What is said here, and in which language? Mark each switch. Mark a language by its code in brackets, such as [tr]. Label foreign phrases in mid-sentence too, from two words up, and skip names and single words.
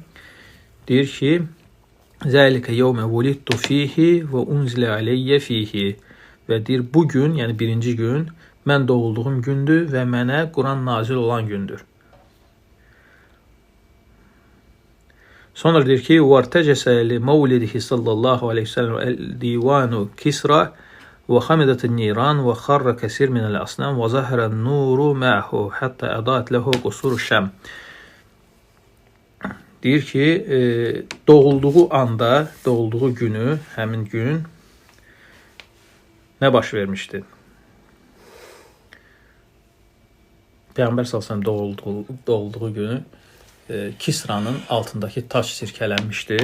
[az] Deyir ki, [ar] ذلك يوم ولدت فيه وأنزل علي فيه. [az] Və deyir, bu gün, yəni birinci gün, mən doğulduğum gündür və mənə Quran nazil olan gündür. Sonra deyir ki, [ar] وَارْتَجَسَ لِمَوْلِدِهِ صلى الله عليه وسلم الإيوان كسرى وخمدت النيران وخر كثير من الأصنام وظهر نور معه حتى أضاءت له قصور الشام. [az] Deyir ki, doğulduğu anda, doğulduğu günü, həmin gün nə baş vermişdi? Peyğəmbər [ar] صلى الله عليه وسلم [az] doğulduğu günü Kisra'nın altındakı taş sirkələnmişdi.